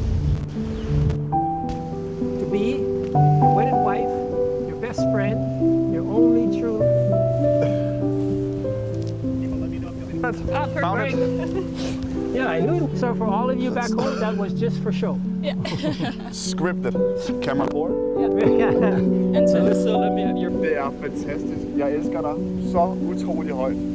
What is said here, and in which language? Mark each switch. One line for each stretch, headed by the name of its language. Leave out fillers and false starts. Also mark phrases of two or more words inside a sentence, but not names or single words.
English: To be your wedded wife, your best friend, your only true. Found it. Yeah, I knew it. So for all of you back home, that was just for show. Yeah. Scripted. Camera 4. And so let me have your
Danish: Det er fantastisk. Jeg elsker dig så utrolig højt.